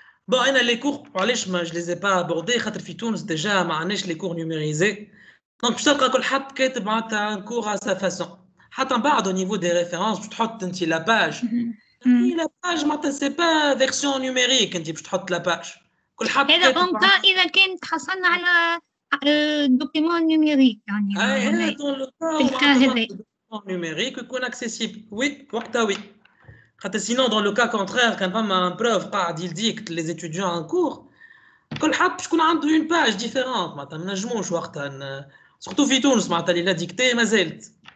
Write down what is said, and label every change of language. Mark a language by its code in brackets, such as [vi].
[fr] Bon, les cours, je les ai pas abordés, [ar] خاطر في تونس [fr] déjà [ar] ما عندناش [fr] les cours numérisés. [ar] Donc باش تلقى كل حد كاتب معناتها [fr] un cours à sa façon. [ar] حتى من بعد [fr] au niveau des références [ar] باش تحط انت la page. [fr] La page [ar] معناتها [fr] c'est pas version numérique [ar] انت باش تحط [fr] la page. [ar] كل حد هذا إذا كان تحصلنا على [fr] document numérique [ar] يعني. في الكا هذا. [fr] numérique [ar] يكون [fr] accessible. Oui, oui. Sinon, dans le cas contraire, quand un prof il dicte les étudiants en cours, [ar] كل حد باش يكون عنده [fr] une page différente. [ar] ما نجموش وقتها [fr] surtout [ar] في تونس معناتها اللي [fr] لا ديكتي [ar] ما زالت.